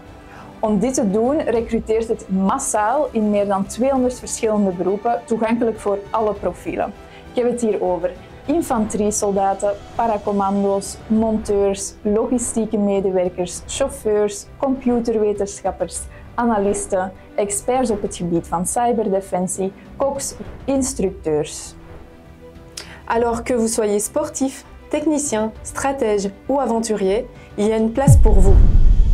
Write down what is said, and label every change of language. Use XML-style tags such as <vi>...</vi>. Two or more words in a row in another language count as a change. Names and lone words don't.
<nl>Om dit te doen recruteert het massaal in meer dan 200 verschillende beroepen, toegankelijk voor alle profielen. Ik heb het hier over infanteriesoldaten, paracommando's, monteurs, logistieke medewerkers, chauffeurs, computerwetenschappers, analisten, experts op het gebied van cyberdefensie, koks, instructeurs.</nl> <fr>Alors que vous soyez sportif, technicien, stratège ou aventurier, Il y a une place pour vous.</fr>